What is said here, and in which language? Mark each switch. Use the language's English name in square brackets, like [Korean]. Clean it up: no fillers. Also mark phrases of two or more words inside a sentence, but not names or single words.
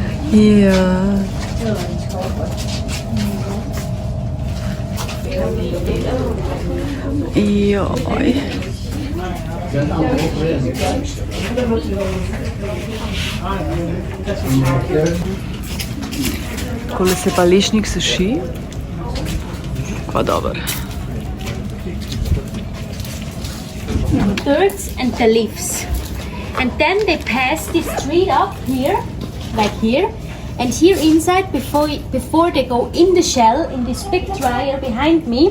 [Slovenian] Ja. Joj. Takole se pa lešnik suši. Pa dober. [English] Birds and the leaves. And then they pass this tree up here, like here. And here inside, before they go in the shell, in this big dryer behind me.